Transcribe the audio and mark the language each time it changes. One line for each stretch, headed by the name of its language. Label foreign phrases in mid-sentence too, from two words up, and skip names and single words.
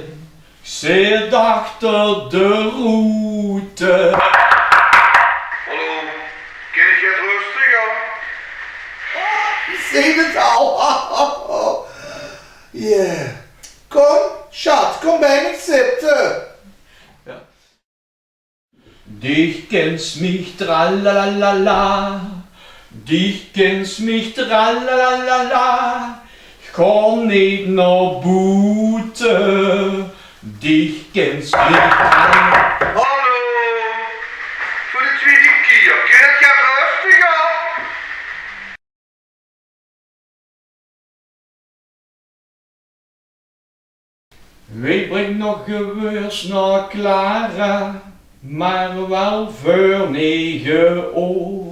Dutch: Zit achter de route. Hallo, ken je het rustig aan? Ik zie het al. Yeah. Kom, schat, kom bij me zitten.
German: Dich kennst mich tralalala, dich kennst mich tralalala. Ich komm nicht nach Bute, dich kennst mich tralalala.
Dutch: Hallo, voor de tweede keer, ken je het rustig aan? Wie brengt nog geweurs naar Clara, maar wel voor 9 uur.